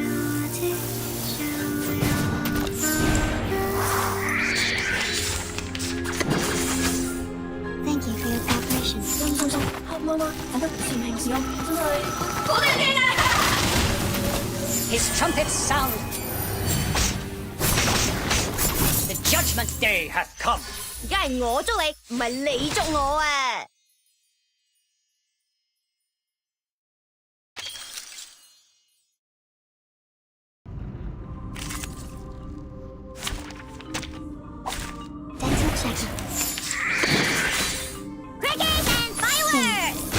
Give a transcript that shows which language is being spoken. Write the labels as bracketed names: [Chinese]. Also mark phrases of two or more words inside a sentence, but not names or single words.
[English] Thank you for your cooperation. His trumpets sound. The judgment day hath come. [Cantonese] 梗係我捉你，唔係你捉我啊！ [English] Dental checkup. Cricket and fireworks!